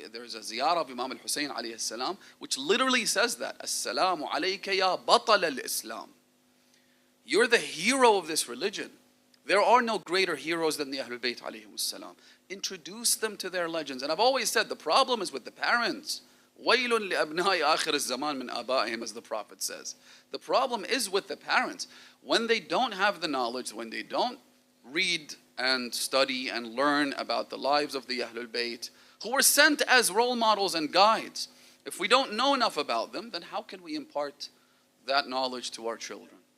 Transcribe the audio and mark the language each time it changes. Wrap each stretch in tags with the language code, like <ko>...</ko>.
<en>There's a ziyarah of Imam al-Hussain alayhi salam, which literally says that,</en> <ar>"As-salamu alayka ya batal al-Islam."</ar> <en>You're the hero of this religion. There are no greater heroes than the Ahlul Bayt alayhim salam. Introduce them to their legends. And I've always said the problem is with the parents.</en> <ar>وَيْلٌ لِأَبْنَاءِ آخِرِ الزَّمَانِ مِنْ آبَائِهِمْ,</ar> <en>as the Prophet says. The problem is with the parents. When they don't have the knowledge, when they don't read and study and learn about the lives of the Ahlul Bayt, who were sent as role models and guides, if we don't know enough about them, then how can we impart that knowledge to our children?</en>